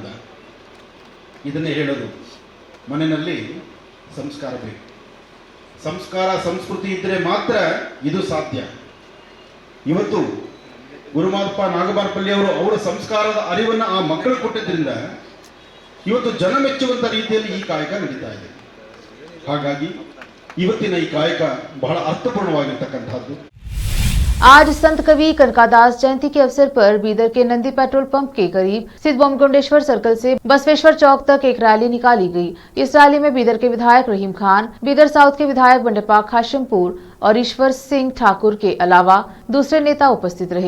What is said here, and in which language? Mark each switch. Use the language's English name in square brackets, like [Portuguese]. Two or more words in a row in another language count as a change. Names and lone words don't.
[Kannada] ಇದನ್ನೇ ಹೇಳೋದು, ಮನೆಯಲ್ಲಿ ಸಂಸ್ಕಾರ ಬೇಕು, ಸಂಸ್ಕಾರ ಸಂಸ್ಕೃತಿ ಇದ್ರೆ ಮಾತ್ರ ಇದು ಸಾಧ್ಯ। ಇವತ್ತು ಗುರುಪಾದಪ್ಪ ನಾಗಮಾರಪಲ್ಲಿ ಅವರು ಅವರ ಸಂಸ್ಕಾರದ ಅರಿವನ್ನು ಆ ಮಕ್ಕಳು ಕೊಟ್ಟಿದ್ದರಿಂದ ಇವತ್ತು ಜನ ಮೆಚ್ಚುವಂತ ರೀತಿಯಲ್ಲಿ ಈ ಕಾಯಕ ನಡೀತಾ ಇದೆ। ಹಾಗಾಗಿ ಇವತ್ತಿನ ಈ ಕಾಯಕ ಬಹಳ ಅರ್ಥಪೂರ್ಣವಾಗಿರತಕ್ಕಂತದ್ದು। [Hindi] आज संत कवि कनकादास जयंती के अवसर पर बीदर के नंदी पेट्रोल पंप के करीब स्थित बोमगुंडेश्वर सर्कल से बसवेश्वर चौक तक एक रैली निकाली गई। इस रैली में बीदर के विधायक रहीम खान, बीदर साउथ के विधायक बंडेपाक हाशिमपुर और ईश्वर सिंह ठाकुर के अलावा दूसरे नेता उपस्थित रहे।